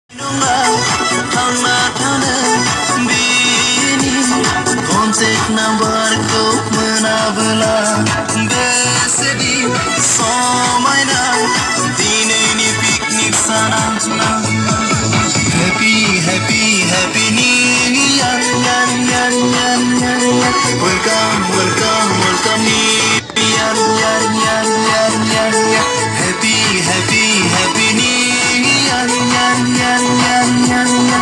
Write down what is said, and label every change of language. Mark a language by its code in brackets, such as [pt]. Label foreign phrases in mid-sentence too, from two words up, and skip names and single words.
[brx] नङा थांना थानो बिनि कन्टेक्ट नाम्बारखौ मोनाबोला बेसेदि समायना दिनैनि पिकनिक साना [en] Happy, happy, happy New Year, year, year, year, year, year. Welcome, welcome, welcome New Year, year, year, year, year, year. Happy, happy, happy New Year, year, year, year, year, year.